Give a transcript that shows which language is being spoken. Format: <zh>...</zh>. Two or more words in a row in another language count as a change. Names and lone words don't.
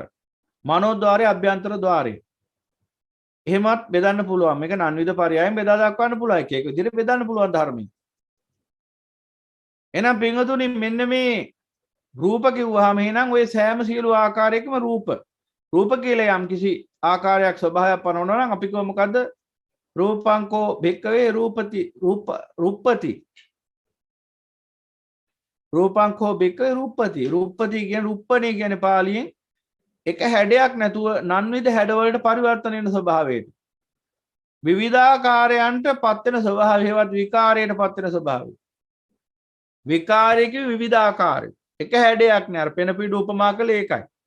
<si>මනෝද්වාරය අභ්‍යන්තර ద్వාරය. එහෙමත් බෙදන්න පුළුවන්. මේක නන්විද පරයයන් බෙදා දක්වන්න පුළුවන්. එක එක විදිහට බෙදන්න පුළුවන් ධර්මයෙන්. එහෙනම් පින්වතුනි මෙන්න මේ රූප කිව්වහම එහෙනම් ওই සෑම සියලු ආකාරයකම රූප කියලා යම් කිසි ආකාරයක් ස්වභාවයක් පනවනවා නම් අපි කියමු මොකද්ද?</si> <pi>රූපංකෝ භික්කවේ රූපති රූපපති. රූපංකෝ භික්කවේ රූපපති.</pi> <si>රූපපති කියන්නේ රූපණේ කියන්නේ පාලියෙන් එක හැඩයක් නැතුව නන්විද හැඩවලට පරිවර්තන වෙන ස්වභාවයට. විවිධාකාරයන්ට පත් වෙන ස්වභාවයවත් විකාරයට පත් වෙන ස්වභාවය. විකාරයක විවිධාකාරය. එක හැඩයක් නෑ. අර පෙන පිඩු උපමා කළේ ඒකයි.</si>